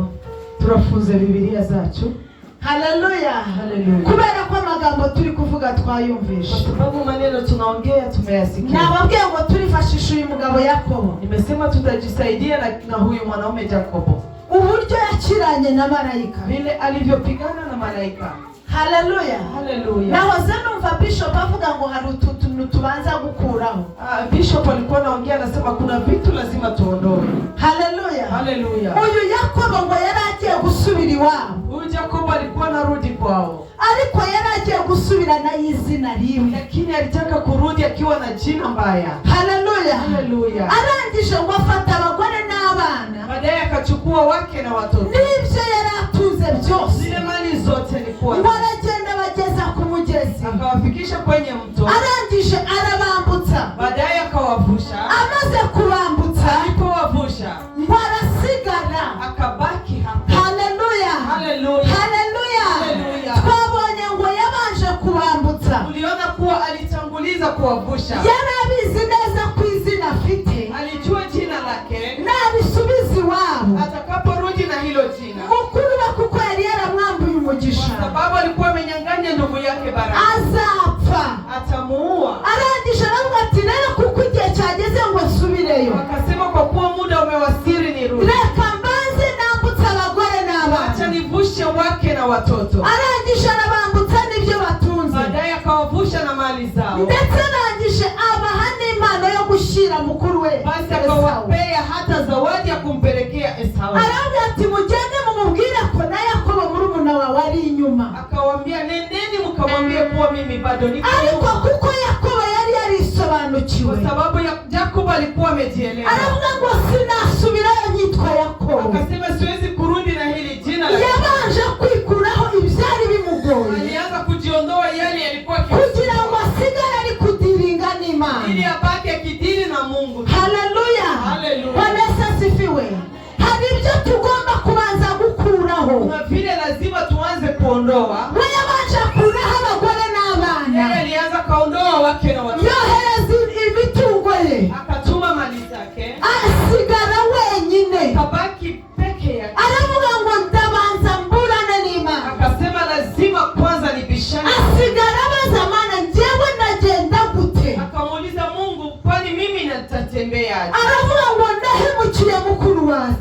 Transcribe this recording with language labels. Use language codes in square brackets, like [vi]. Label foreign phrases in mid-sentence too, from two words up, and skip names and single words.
[rw] turafunze Biblia zacu. Haleluya. Haleluya. Kubera ko amagambo turi kuvuga twayumvisha, [sw] kwa sababu maneno tunaongea tumeyasikia. [rw] Nababwiye ngo turifashisha uyu mugabo Yakobo. [sw] Nimesema tutajisaidia na huyu mwanaume Jakobo, [rw] uburyo yakiranye na malaika, [sw] vile alivyopigana na malaika. Haleluya. Haleluya. [rw] Nahoze numva Bishop avuga ngo hari utuntu tubanza gukuraho. [sw] Bishop alikuwa anaongea anasema kuna vitu lazima tuondoe. Haleluya. Haleluya. [rw] Uyu Yakobo ngo yari agiye gusubira iwabo. [sw] Huyu Jakobo alikuwa anarudi kwao, [rw] ariko yari agiye gusubira na izina rimwe, [sw] lakini alitaka kurudi akiwa na jina mbaya. Haleluya. Haleluya. [rw] Arangije ngo afata abagore n'abana, [sw] baadaye akachukua wake na watoto, [rw] n'ibyo yari atuze byose, [sw] zile mali zote alikuwa, [rw] baragenda bageza ku mugezi, [sw] akawafikisha kwenye mto, [rw] arangije arabambutsa, [sw] baadaye akawavusha. [rw] Amaze kubambutsa, [sw] alipowavusha, [rw] barasigara, [sw] akabaki hapo. Haleluya. Haleluya. Haleluya. Haleluya. [rw] Twabonye ngo yabanje kubambutsa, [sw] uliona kuwa alitanguliza kuwavusha. [rw] Yari abizi neza ku izina afite, [sw] alijua jina lake, [rw] nabisubiza iwabo [sw] atakaporudi na hilo jina, [rw] mukuru we kuko yari yaramwambuye umugisha, [sw] kwa sababu alikuwa amenyang'anya ndugu yake baraka, [rw] azapfa, [sw] atamuua. [rw] Arangije aravuga ati, rero kuko igihe cyageze ngo nsubireyo, [sw] akasema kwa kuwa muda umewasili nirudi, [rw] reka mbanze nambutse abagore n'abana, [sw] acha nivushe wake na watoto. [rw] Arangije arabambutsa n'ibyo batunze, [sw] baadaye akawavusha na mali zao, [rw] ndetse arangije abaha n'impano yo gushyira mukuru we, [sw] basi akawapea hata zawadi ya kumpelekea Esau. [rw] Aravuga ati, mugende mumubwire ko na Yakobo murumuna wawe ari inyuma. [sw] Akawaambia, nendeni mkamwambie kuwa mimi bado niko ariko nyuma. [rw] kuko Yakobo yari yarisobanukiwe, [sw] kwa sababu Jakobo alikuwa amejielewa, [rw] aravuga ngo sinasubirayo nyitwa Yakobo. [sw] akasema siwezi kurudi na hili jina la [rw] Yabanje kwikuraho ibyari bimugoye, [sw] alianza kujiondoa yale yalikuwa [rw] kugira ngo asigare ari kudiringa n'Imana, [sw] ili abaki akidili na Mungu. Haleluya. Haleluya. Bwana Yesu asifiwe. [rw] Hari ibyo tugomba kubanza gukuraho, [sw] kuna vile lazima tuanze kuondoa. [rw] we yabanje kuraho abagore n'abana, [sw] yeye alianza kaondoa wake na watoto, [rw] yohereza imitungo ye, [sw] akatuma mali zake, [rw] asigara wenyine, [sw] akabaki peke yake. [rw] aravuga ngo ndabanza mburane n'Imana, [sw] akasema lazima kwanza nibishane. [rw] asigara abaza Mana, njyewe nagenda gute? [sw] akamuuliza Mungu, kwani mimi nitatembeaje? [rw] Aravuga ngo ndahemukiye mukuru wanjye,